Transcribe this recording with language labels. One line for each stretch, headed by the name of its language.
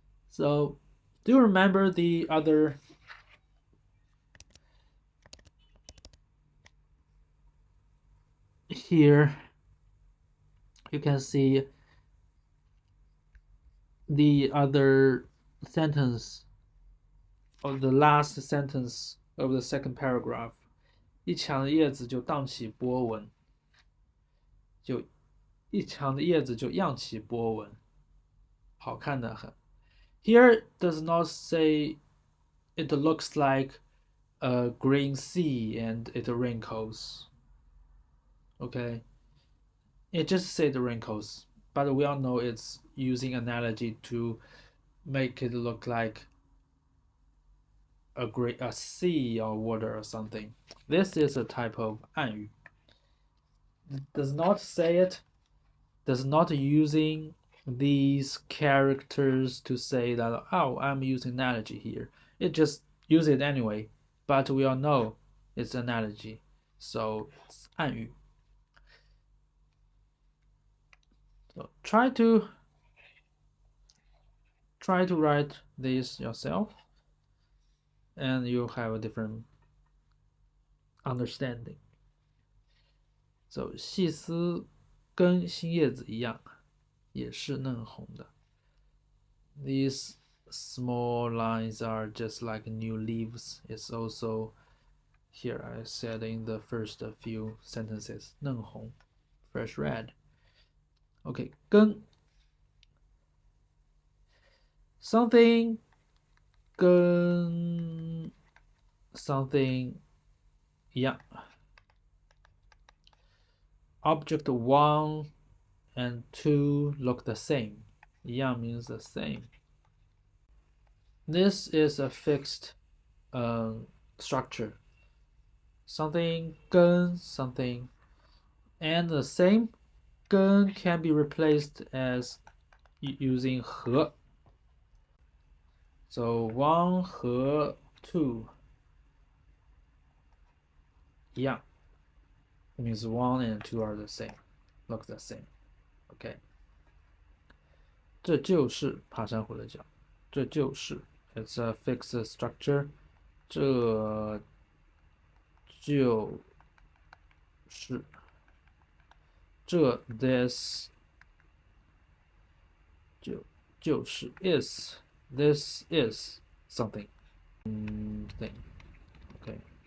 English: So do you remember the other here? You can see the other sentence, or the last sentence of the second paragraph.
Chinese: 一墙的叶子就荡起波纹，就一墙的叶子就漾起波纹，好看的很。
English: Here does not say it looks like a green sea and it wrinkles. Okay, it just said wrinkles, but we all know it's using analogy to make it look like a sea or water or something. This is a type of 暗语. Does not say it, does not using these characters to say that, oh, I'm using analogy here. It just use it anyway, but we all know it's analogy, so it's 暗语. So try to write this yourself, and you'll have a different understanding.
Chinese: So 细丝跟新叶子一样，也是嫩红的.
English: These small lines are just like new leaves. It's also here I said in the first few sentences, 嫩红, fresh red. Okay, 跟 something 跟 something 一样. Object 1 and 2 look the same. 一样 means the same. This is a fixed structure. Something 跟 something, and the same 跟 can be replaced as using 和. So
Chinese: 1和 2 一样
English: means 1 and 2 are the same, look the same. Okay.
Chinese: 这就是爬山虎的脚，这就是
English: it's a fixed structure.
Chinese: 这就是这
English: this
Chinese: 就是
English: is this is something thing. Okay.